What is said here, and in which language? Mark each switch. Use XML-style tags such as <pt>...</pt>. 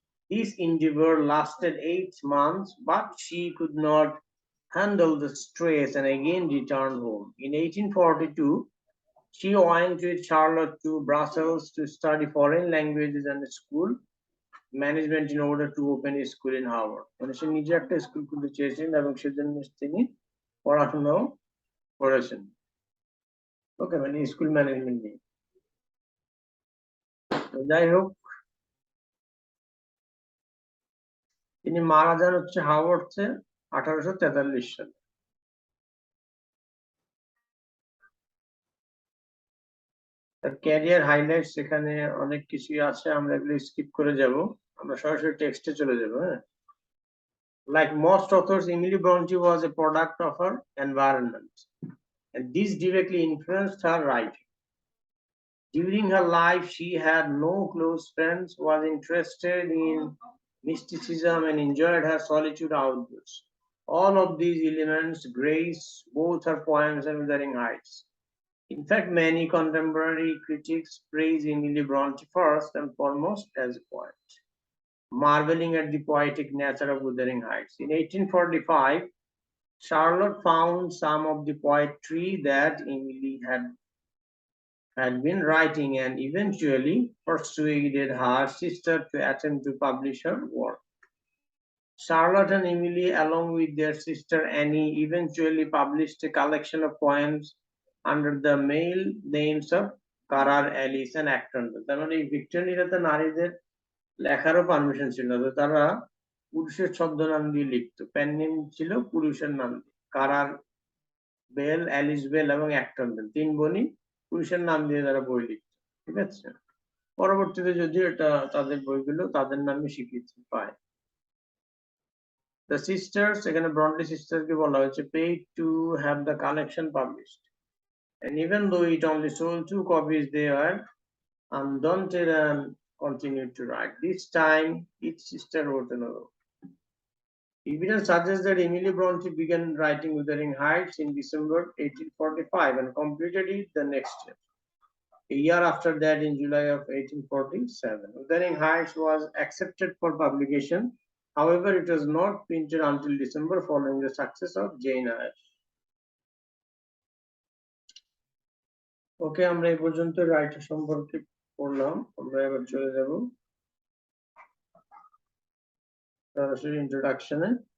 <en>This endeavor lasted 8 months, but she could not handle the stress and again returned home. In 1842, she went with Charlotte to Brussels to study foreign languages and school management in order to open a school in Harvard.</en> <bn>মানে সে নিজে একটা school খুলতে চেয়েছেন এবং সেজন্য তিনি পড়াশোনাও করেছেন। ওকে, মানে স্কুল ম্যানেজমেন্ট নিয়ে। যাই হোক, তিনি মারা যান হচ্ছে হাওয়ার্থে 1843 সালে। তার ক্যারিয়ার হাইলাইটস এখানে অনেক কিছুই আছে, আমরা এগুলো স্কিপ করে যাব, আমরা সরাসরি টেক্সটে চলে যাব।</bn> <en>হ্যাঁ, like most authors, Emily Bronte was a product of her environment, and this directly influenced her writing. During her life, she had no close friends, was interested in mysticism, and enjoyed her solitude outdoors. All of these elements grace both her poems and Wuthering Heights. In fact, many contemporary critics praise Emily Bronte first and foremost as a poet, marveling at the poetic nature of Wuthering Heights. In 1845, Charlotte found some of the poetry that Emily had had been writing and eventually persuaded her sister to attempt to publish her work. Charlotte and Emily, along with their sister Annie, eventually published a collection of poems under the male names of Carrar, Alice, and Acton.</en> <bn>তার মানে এই ভিক্টোরিয়াতে নারীদের লেখারও permission ছিল না, তো তারা পুরুষের ছদ্মনাম দিয়ে লিখত। পেন নেম ছিল পুরুষের নাম দিয়ে। কারার বেল, অ্যালিস বেল এবং অ্যাক্টন বেল, তিন বোনই পুরুষের নাম দিয়ে তারা বই লিখত। ঠিক আছে, পরবর্তীতে যদিও এটা তাদের বইগুলো তাদের নামে স্বীকৃতি পায়।</bn> <en>The sisters, এখানে Bronte সিস্টারকে বলা হয়েছে, paid to have the collection published, and even though it only sold 2 copies, they were undaunted and continued to write. This time, each sister wrote a novel. Evidence suggests that Emily Bronte began writing Wuthering Heights in December 1845 and completed it the next year. A year after that, in July of 1847, Wuthering Heights was accepted for publication. However, it was not printed until December following the success of Jane Eyre.</en> <bn>ওকে, আমরা এই পর্যন্ত writer সম্পর্কে পড়লাম। আমরা এবার চলে যাব সরাসরি ইন্ট্রোডাকশনে।</bn>